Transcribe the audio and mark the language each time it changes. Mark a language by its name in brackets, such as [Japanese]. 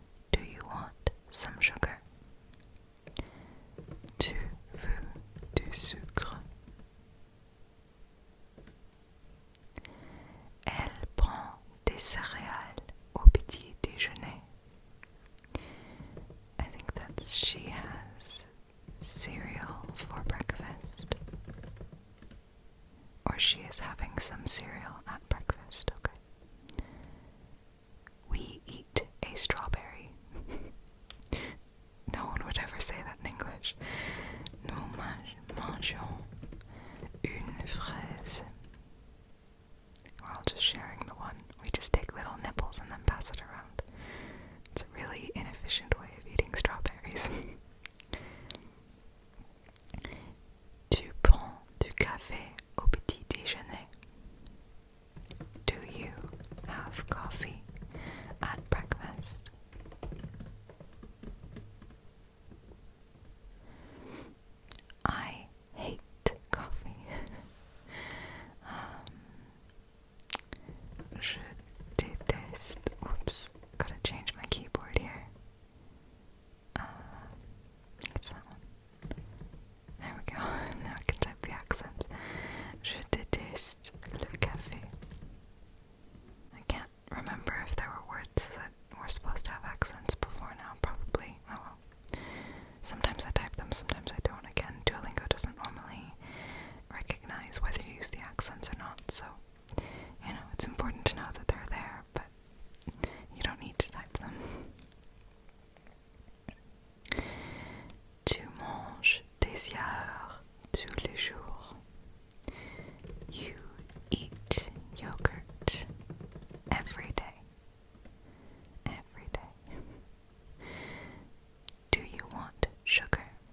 [English] Do you want some sugar? [French] Tu veux du sucre? Elle prend des céréales au petit déjeuner. [English] I think that's she has cereal for breakfast. Or she is having some cereal at breakfast, okay. We eat a strawberry. No one would ever say that in English. [French] Nous mangeons une fraise. [English] We're all just sharing the one. We just take little nipples and then pass it around. It's a really inefficient way of eating strawberries. [French] Tu prends du café au petit déjeuner. [English] Do you have coffee at breakfast? I hate coffee. [French] Je déteste. [English] Oops, gotta change my keyboard here. I think it's that one. There we go. Now I can type the accents. [French] Je déteste le café. [English] I can't remember if there were words that were supposed to have accents before now. Probably. Oh well. Sometimes I type them, sometimes I don't. Again, Duolingo doesn't normally recognize whether you use the accents or not, so, you know, it's important to know that they're there, but you don't need to type them. [French] Tu manges des yaourts tous les jours. [English] You eat yogurt every day. Every day. Do you want sugar?